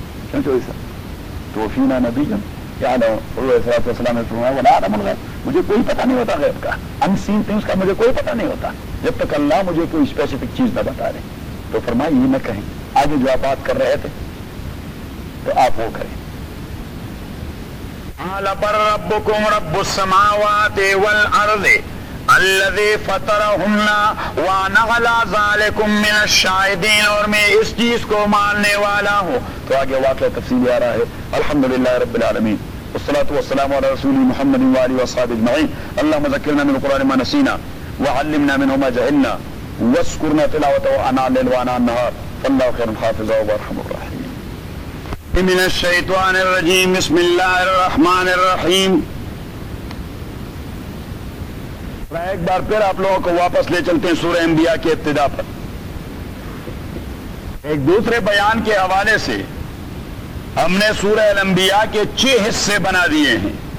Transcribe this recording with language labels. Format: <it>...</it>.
<ur>کیوں چوری صاحب تو فینا نبیجن کیا لو حضور السلام نے فرمایا</ur> <ar>ولا اعلم الغیب,</ar> <ur>مجھے کوئی پتہ نہیں ہوتا غیب کا, ان سین تھنگز کا مجھے کوئی پتہ نہیں ہوتا جب تک اللہ مجھے کوئی اسپیسیفک چیز نہ بتا رہے. تو فرمائیے یہ نہ کہیں, آگے جو آپ بات کر رہے تھے تو آپ وہ کریں.</ur> <ar>قال بل ربكم رب السماوات والارض الذي فطرهن وانا على ذلك من الشاهدين,</ar> <ur>اور میں اس چیز کو ماننے والا ہوں. تو آگے واقعہ تفصیل آ رہا ہے.</ur> <ar>الحمدللہ رب العالمین والصلاة والسلام على رسول محمد وعلى وصحابه اجمعين, اللهم ذكرنا من القرآن ما نسينا وعلمنا منه ما جهلنا واذكرنا تلاوته آناء الليل وآناء النهار, فالله خير حافظ وارحم الراحمين. من الشيطان الرجيم بسم الله الرحمن الرحيم.</ar> <ur>ایک بار پھر آپ لوگوں کو واپس لے چلتے ہیں سورہ انبیاء کے ابتدا پر, ایک دوسرے بیان کے حوالے سے ہم نے سورہ الانبیاء کے 6 حصے بنا دیے ہیں.</ur>